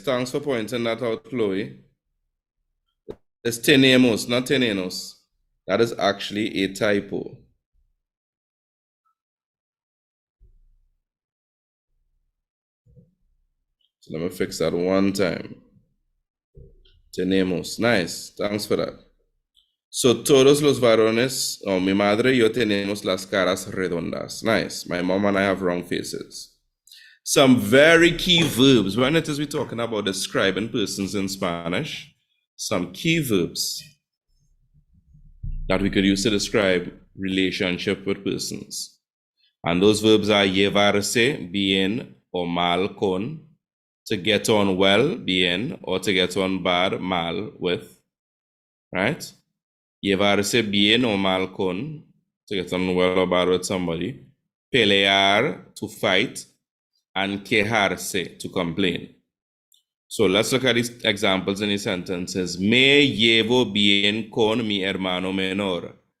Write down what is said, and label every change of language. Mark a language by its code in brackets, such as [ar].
[en] Thanks for pointing that out, Chloe. It's tenemos, not tenenos. That is actually a typo. So let me fix that one time. Tenemos. Nice. Thanks for that. [es] So todos los varones, mi madre y yo tenemos las caras redondas. [en] Nice. My mom and I have round faces. Some very key verbs. When it is we're talking about describing persons in Spanish, some key verbs that we could use to describe relationship with persons. And those verbs are llevarse, bien, or mal con, to get on well, bien, or to get on bad, mal, with, right? [es] Llevarse bien o mal con, [en] to get on well or bad with somebody. Pelear, to fight, and quejarse, to complain. So let's look at these examples in the sentences. [es] Me llevo bien con mi hermano menor.